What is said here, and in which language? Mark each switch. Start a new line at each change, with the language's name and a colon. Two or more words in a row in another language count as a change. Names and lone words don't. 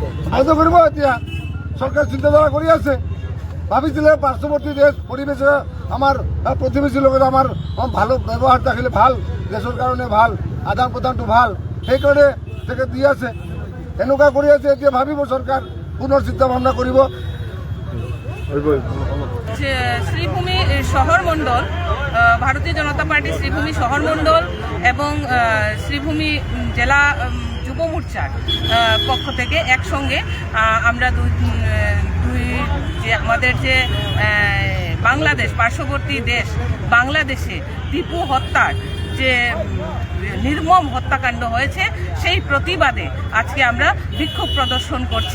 Assamese: বন্ধ কৰিব এতিয়া চৰকাৰ চিন্তাধাৰা কৰি আছে। ভাবিছিলে পাৰ্শ্বৱৰ্তী দেশ পৰিৱেশে আমাৰ প্ৰতিবেশীৰ লগত আমাৰ ভাল ব্যৱহাৰ থাকিলে ভাল, দেশৰ কাৰণে ভাল, আদান প্ৰদানটো ভাল, সেইকাৰণে তেখেত দি আছে। এনেকুৱা কৰি আছে। এতিয়া ভাবিব চৰকাৰ, পুনৰ চিন্তা ভাৱনা কৰিব।
Bangla: শ্রীভূমি শহর মণ্ডল, ভারতীয় জনতা পার্টি শ্রীভূমি শহর মণ্ডল এবং শ্রীভূমি জেলা যুব মোর্চার পক্ষ থেকে একসঙ্গে আমরা দুই যে আমাদের যে বাংলাদেশ পার্শ্ববর্তী দেশ বাংলাদেশে টিপু হত্যার যে নির্মম হত্যাকাণ্ড হয়েছে সেই প্রতিবাদে আজকে আমরা বিক্ষোভ প্রদর্শন করছি।